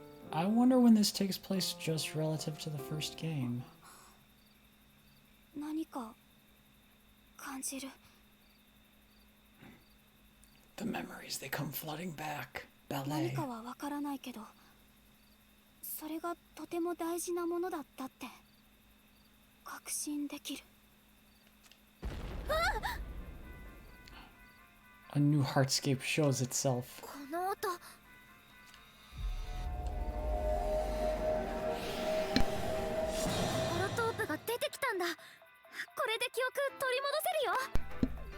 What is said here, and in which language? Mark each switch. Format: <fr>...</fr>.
<en>I wonder when this takes place just relative to the first game.</en> <ja>何か感じる。</ja> <en>The memories, they come flooding back.</en> <ja>何</ja> <en>Ballet.</en> <ja>かはわからないけど、それがとても大事なものだったって確信できる。</ja> <en>A new heartscape shows itself.</en> <ja>この音、ホロトープが出てきたんだ。これで記憶取り戻せるよ。</ja>